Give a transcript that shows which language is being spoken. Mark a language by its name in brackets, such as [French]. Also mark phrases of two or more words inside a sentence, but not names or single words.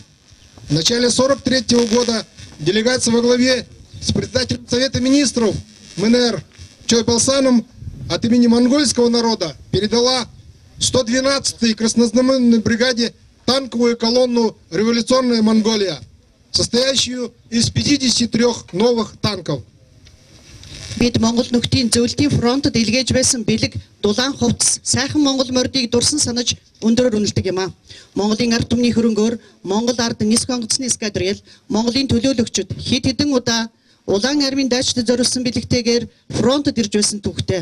[Russian] В начале 1943 года делегация во главе с председателем Совета министров МНР Чойбалсаном от имени монгольского народа передала 112-й краснознаменной бригаде танковую колонну «Революционная Монголия», состоящую из 53 новых танков. [Mongolian] Бид Монгол нөхдийн зөвлөлийн фронтод илгээж байсан бэлэг дулаан хувцас сайхан Монгол мордыг дурсан санаж өндөрөөр үнэлдэг юм а. Монголын ард түмний хөрөнгөөр Монгол ард нисэх онгоцны эскадрил Монголын төлөөлөгчд хэд хэдэн удаа улаан армийн дайчдад зориулсан бэлэгтэйгээр фронтод ирж байсан түүхтэй.